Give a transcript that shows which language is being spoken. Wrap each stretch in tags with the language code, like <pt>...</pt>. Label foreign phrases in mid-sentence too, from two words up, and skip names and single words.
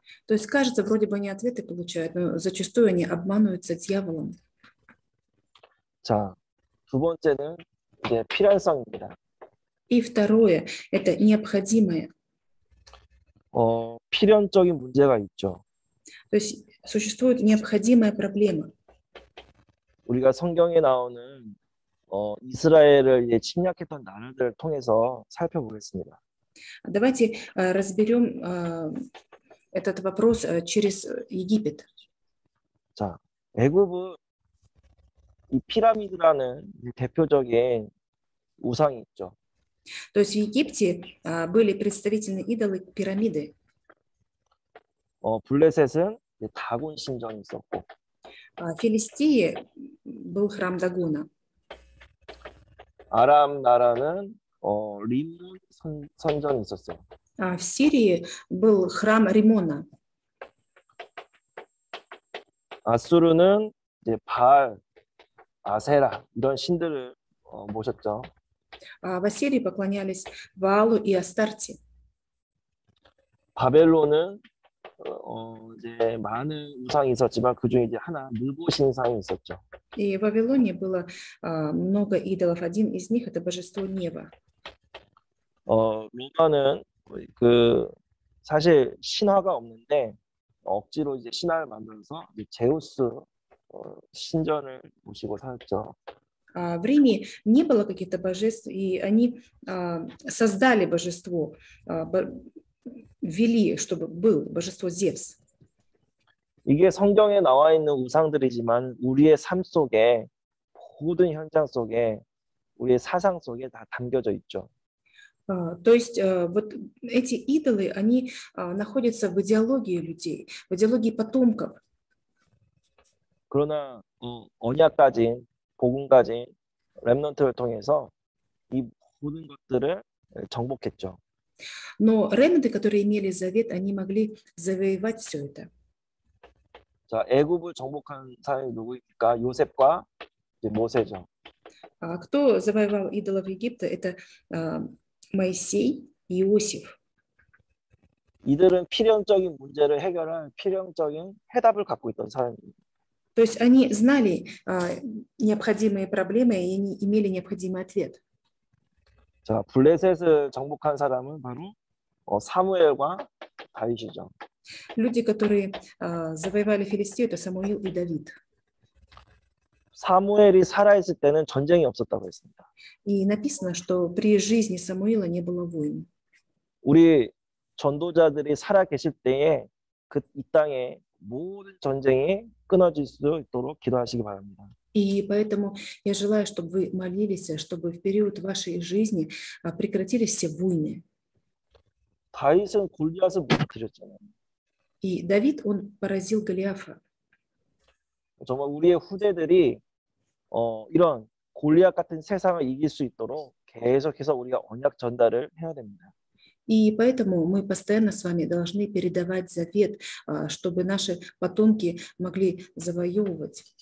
<ru>То есть кажется, вроде бы они ответы получают, но зачастую они обманываются дьяволом.</ru> <ko>자, 두 번째는 이제 필연성입니다.</ko> <ru>И второе – это необходимое.</ru> <ko>필연적인 문제가 있죠.</ko> <ru>То есть существует необходимая проблема.</ru> <ko>우리가 성경에 나오는 이스라엘을 이제 침략했던 나라들을 통해서 살펴보겠습니다.</ko> <ru>Давайте разберем этот вопрос через Египет.</ru> <ko>자, 애굽은 이 피라미드라는 대표적인 우상이 있죠.</ko> <ru>То есть в Египте были представительные идолы пирамиды.</ru> <ko>블레셋은 다곤 신전이 있었고,</ko> <ru>В Филистии был храм Дагона.</ru> <ko>아람 나라는 림몬 선전이 있었어요.</ko> <ru>В Сирии был храм Римона.</ru> <ko>아수르는 이제 바알, 아세라 이런 신들을 모셨죠.</ko> <ru>В Ассирии поклонялись Ваалу и Астарте.</ru> <ko>바벨론은 이제 많은 우상이 있었지만 그 중에 이제 하나 느보 신상이 있었죠.</ko> <ru>И в Вавилоне было много идолов. Один из них – это божество Нева.</ru> <ko>로마는 그 사실 신화가 없는데 억지로 이제 신화를 만들어서 이제 제우스 신전을 모시고 살았죠.</ko> <ru>В Риме не было каких-то божеств, и они создали божество, ввели, чтобы был божество Зевс.</ru> <ko>이게 성경에 나와 있는 우상들이지만 우리의 삶 속에 모든 현장 속에 우리의 사상 속에 다 담겨져 있죠.</ko> <ru>То есть вот эти идолы, они находятся в идеологии людей, в идеологии потомков.</ru> <ko>그러나 언약 가진 복음 가진 렘넌트를 통해서 이 모든 것들을 정복했죠.</ko> <ru>Но ремнанты, которые имели завет, они могли завоевать все это.</ru> <ko>자, 애굽을 정복한 사람이 누구입니까? 요셉과 이제 모세죠.</ko> <ru>Кто завоевал идолов Египта? Это Моисей и Иосиф.</ru> <ko>이들은 필연적인 문제를 해결할 필연적인 해답을 갖고 있던 사람입니다.</ko> <ru>То есть они знали необходимые проблемы и они имели необходимый ответ.</ru> <ko>자, 블레셋을 정복한 사람은 바로 사무엘과 다윗이죠.</ko> <ru>Люди, которые завоевали Филистию, это Самуил и Давид.</ru> <ko>사무엘이 살아있을 때는 전쟁이 없었다고 했습니다.</ko> <ru>И написано, что при жизни Самуила не было войн.</ru> <ko>우리 전도자들이 살아 계실 때에 이 땅에 모든 전쟁이 끊어질 수 있도록 기도하시기 바랍니다.</ko> <ru>И поэтому я желаю, чтобы вы молились, чтобы в период вашей жизни прекратились все войны.</ru> <ko>다윗은 골리앗을 무너뜨렸잖아요.</ko> <ru>И Давид, он поразил Голиафа.</ru> <ko>정말 우리의 후대들이 이런 골리앗 같은 세상을 이길 수 있도록 계속해서 우리가 언약 전달을 해야 됩니다.</ko> <ru>И поэтому мы постоянно с вами должны передавать завет, чтобы наши потомки могли завоевывать.</ru>